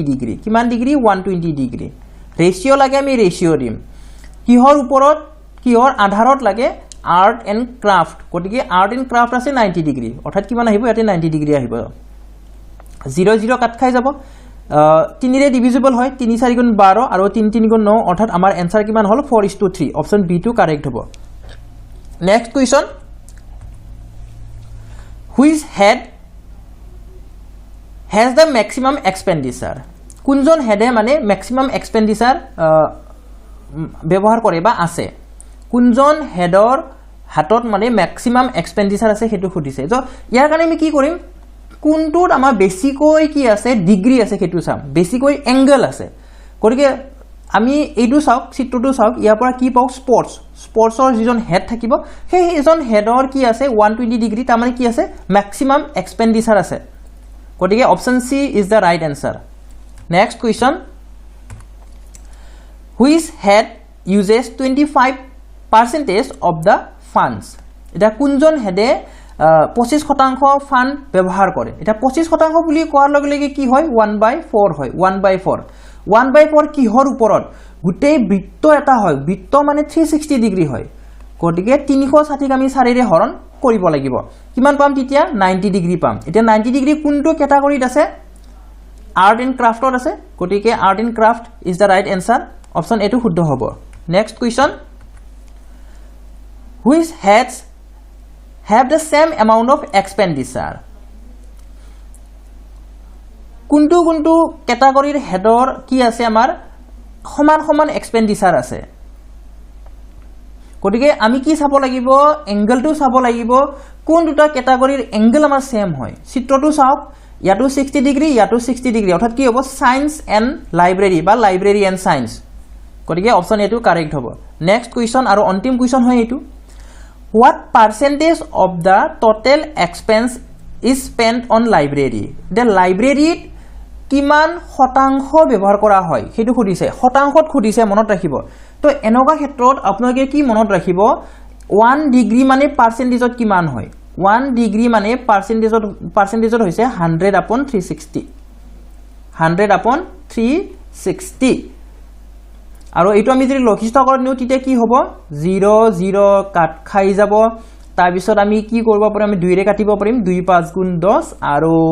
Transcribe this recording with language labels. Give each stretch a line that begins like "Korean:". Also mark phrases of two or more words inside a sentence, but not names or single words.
Assamese: ডিগ্ৰী কিমান ডিগ্ৰী 120 ডিগ্ৰী ৰেশিও লাগে আমি ৰেশিও দিম কিহৰ ওপৰত কিহৰ আধাৰত লাগে
English: art and craft
Assamese: গটিকে
English: art and craft
Assamese: আছে 90 ডিগ্ৰী অৰ্থাৎ কিমান আহিব ইয়াতে 90 ডিগ্ৰী আহিব 0 0 কাট খাই যাব 3 ৰে ডিভিজিবল হয় 3 4 গুণ 12 আৰু 3 3 গুণ 9 অৰ্থাৎ আমাৰ এনসাৰ কিমান হল 4:3
English: option B
Assamese: টো কাৰেক্ট হ'ব
English: next question which head has the maximum expenditure
Assamese: কোনজন হেডে মানে
English: maximum expenditure
Assamese: ব্যৱহাৰ কৰে বা আছে কোনজন হেডৰ হাতত মানে
English: maximum expenditure
Assamese: আছে হেতু খুদিছে তো ইয়াৰ কাৰণে আমি কি কৰিম কোনটোত আমাৰ বেছিকৈ কি আছে ডিগ্ৰী আছে হেতু চাম বেছিকৈ এংগল আছে গতিকে আমি এইটো চাওক চিত্ৰটো চাওক ইয়াৰ পৰা কি পাও স্পৰ্টছৰ যিজন হেড থাকিব সেই এজন হেডৰ কি আছে 120 ডিগ্ৰী তাৰ মানে কি আছে
English: maximum expenditure
Assamese: আছে গতিকে
English: option C is the right answer next question which head uses 25% of the funds
Assamese: এটা কোনজন হেডে 25% ফান্ড ব্যৱহাৰ কৰে এটা 25% বুলি কোৱাৰ লগে লগে কি হয় 1/4 হয় 1/4 1/4 কিহৰ ওপৰত গুটেই বৃত্ত এটা হয় বৃত্ত মানে 360 ডিগ্ৰী হয় গটিকে 360 আমি 4 ৰে হৰণ কৰিব লাগিব কিমান পাম তেতিয়া 90 ডিগ্ৰী পাম এতিয়া 90 ডিগ্ৰী কোনটো ক্যাটাগৰীত আছে
English: art and craftত
Assamese: আছে গটিকে
English: art and craft is the right answer option A
Assamese: টো শুদ্ধ হ'ব
English: next question which heads have the same amount of expenditure
Assamese: কোনটো কোনটো ক্যাটাগৰীৰ হেডৰ কি আছে আমাৰ সমান সমান এক্সপেন্ডিচাৰ আছে গটিকে আমি কি চাব লাগিব এংগলটো চাব লাগিব কোন দুটা ক্যাটাগৰীৰ এংগল আমাৰ সেম হয় চিত্ৰটো চাওক ইয়াটো 60 ডিগ্ৰী ইয়াটো 60 ডিগ্ৰী অৰ্থাৎ কি হ'ব
English: science and library
Assamese: বা
English: library and science
Assamese: গটিকে
English: option A
Assamese: টো কাৰেক্ট হ'ব
English: next question
Assamese: আৰু অন্তিম কোৱেশ্চন হয় এইটো
English: what percentage of the total expense is spent on library the library
Assamese: কিমান শতাংশ ব্যৱহাৰ কৰা হয় হেতু খুদিছে শতাংশত খুদিছে মনত ৰাখিব তো এনেকুৱা ক্ষেত্ৰত আপোনালোকে কি মনত ৰাখিব 1 ডিগ্ৰী মানে পাৰ্সেন্টেজত কিমান হয় 1 ডিগ্ৰী মানে পাৰ্সেন্টেজত হৈছে 100 upon 360 100 upon 360 আৰু এইটো আমি যদি লঘিষ্ঠকৰত নিউ তেতিয়া কি হ'ব 0 0 কাট খাই যাব তাৰ পিছত আমি কি কৰিব পাৰিম আমি 2 ৰে কাটিব পাৰিম 2 5 গুণ 10 আৰু